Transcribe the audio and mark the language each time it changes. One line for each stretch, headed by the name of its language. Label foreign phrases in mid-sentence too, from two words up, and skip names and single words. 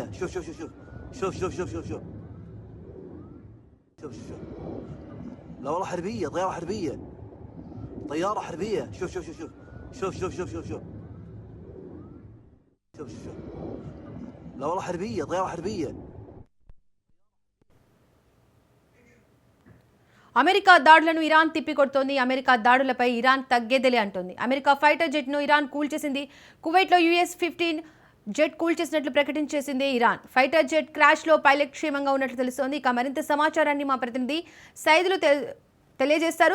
Arabic: شوف شوف شوف شوف شوف شوف شوف شوف شوف شوف لا والله حربية، طيارة حربية، طيارة حربية. شوف شوف شوف شوف شوف شوف شوف شوف شوف شوف لا والله حربية، طيارة حربية.
Telugu: అమెరికా దాడులను ఇరాన్ తిప్పికొడుతోంది. అమెరికా దాడులపై ఇరాన్ తగ్గేదిలే అంటోంది. అమెరికా
English: fighter jet
Telugu: ను ఇరాన్ కూల్చేసింది. కువైట్లో US-15 జెట్ కూల్చేసినట్లు ప్రకటించేసింది ఇరాన్.
English: fighter jet crash
Telugu: లో పైలట్ క్షేమంగా ఉన్నట్లు తెలుస్తోంది. ఇక మరింత సమాచారాన్ని మా ప్రతినిధి సైదులు తెలియజేస్తారు.